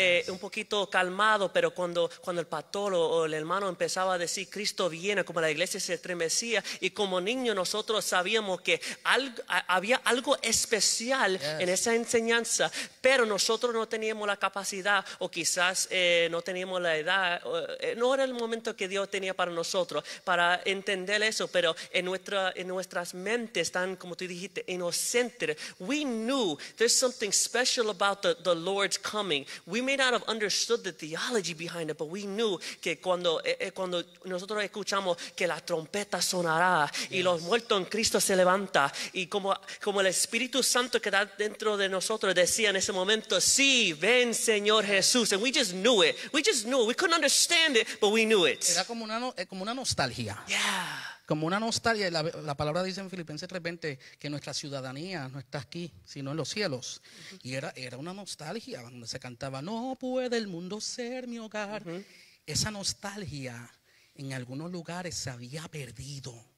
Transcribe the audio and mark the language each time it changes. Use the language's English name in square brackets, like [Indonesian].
[Spanish] un poquito calmado, pero cuando el pastor o el hermano empezaba a decir Cristo viene, como la iglesia se estremecía, y como niños nosotros sabíamos que había algo especial en esa enseñanza, pero nosotros no teníamos la capacidad, o quizás no teníamos la edad, no era el momento que Dios tenía para nosotros para entender eso, pero en nuestras mentes tan, como tú dijiste, inocentes. [English] We knew there's something special about the Lord's coming. We may not have understood the theology behind it, but we knew [Spanish] que cuando nosotros escuchamos que la trompeta sonará y los muertos en Cristo se levantan, y como el Espíritu Santo que está dentro de nosotros decía en ese momento, sí, ven Señor Jesús, [English] and we just knew it. We couldn't understand it, but we knew it. [Spanish] Era como una nostalgia. [English] Yeah. [Spanish] Como una nostalgia. La palabra dice en Filipenses 3:20 que nuestra ciudadanía no está aquí, sino en los cielos. Y era una nostalgia donde se cantaba, no puede el mundo ser mi hogar. Esa nostalgia en algunos lugares se había perdido.